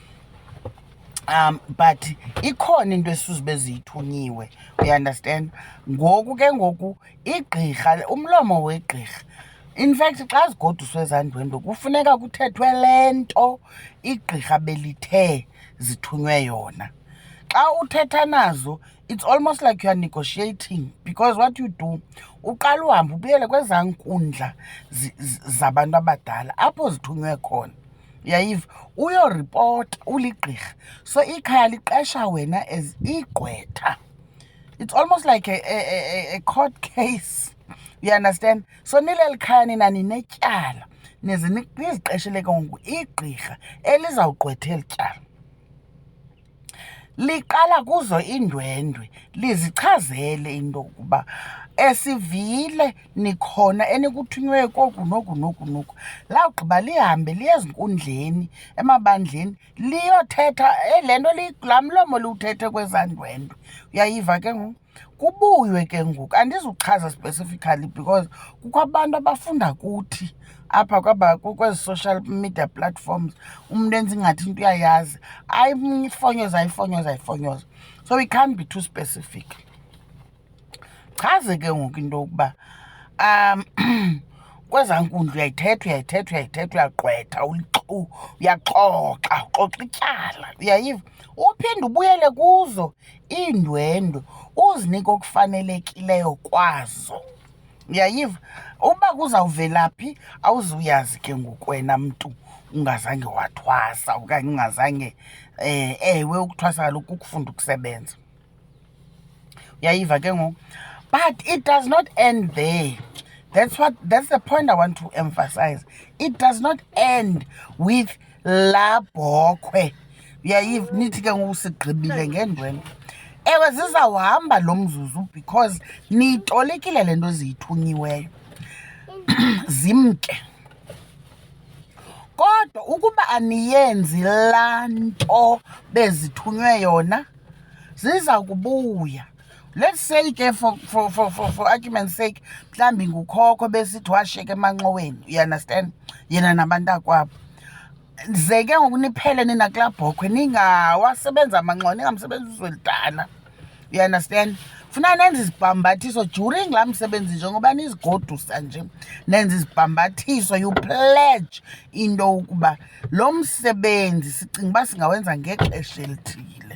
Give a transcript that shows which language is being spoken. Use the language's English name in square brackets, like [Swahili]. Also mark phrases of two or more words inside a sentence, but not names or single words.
[Xhosa] But ikhona into esuzube ziyithunyiwe, uyaunderstand. Ngoku ke ngoku igqirha, umlomo wegqirha, [English] in fact [Xhosa] xa zigoduswe ezaa ndwendwe kufuneka kuthethwe le nto igqirha belithe zithunywe yona. Xa uthetha nazo, [English] it's almost like you are negotiating, because what you do, [Xhosa] uqala uhambe ubuyele kwezaa nkundla zabantu abadala apho zithunywe khona, uyayiva, uyoripota uligqirha. So ikhaya liqesha wena as igqwetha. [English] It's almost like a court case, you understand. [Xhosa] So nileli khaya nina ninetyala, nize niziqeshele ke ngoku igqirha elizawugqwetha eli tyala. Liqala kuzo iindwendwe, lizichazele into yokuba esivile nikhona enikuthunywe koku noku noku noku. Lawugqiba lihambe liye ezinkundleni, emabandleni, liyothetha le nto laa mlomo liwuthethe kwezaa ndwendwe, uyayiva ke ngoku. Kubuywe ke ngoku, andizuchaza [English] specifically because [Xhosa] kukho abantu abafunda kuthi apha kwezi [English] social media platforms, [Xhosa] umntu enza ingathi into uyayazi, ayifonyoza. [English] So we can't be too specific. [Xhosa] Chaze ke ngoku into yokuba kwezaa nkundla uyayithetha, uyagqwetha, uyaxoxa, uxoxa ityala, uyayiva. Uphinde ubuyele kuzo iindwendwe, uzinike okufanelekileyo kwazo, Uyayiva? Uba kuzawuvelaphi awuzuyazi ke ngoku wena mntu ungazange wathwasa okanye ungazange ewe ukuthwasa kaloku kukufunda ukusebenza. Uyayiva ke ngoku? [English] But it does not end there. That's the point I want to emphasize. It does not end with [Xhosa] la bhokhwe. Uyayiva? Nithi ke ngoku sigqibile ngendwendwe. Ewe zizawuhamba lo mzuzu because niyitolikile le nto ziyithunyiweyo zimke. Kodwa ukuba aniyenzi laa nto bezithunywe yona ziza kubuya. Let's say ke [English] for argument's sake [Xhosa] mhlawumbi ngukhokho besithi washiyeka emanxoweni, [English] you understand, [Xhosa] yena nabantakwabo. Ze ke ngoku niphele nina kulaa bhokhwe ningawasebenza amanxowa, ningamsebenzisi uzwelidala, [English] you understand. [Xhosa] Funa nenze izibhambathiso during laa msebenzi njengoba nizigodusa nje, nenze izibhambathiso, [English] you pledge [Xhosa] into ukuba lo msebenzi sicinga uba singawenza ngexesha elithile.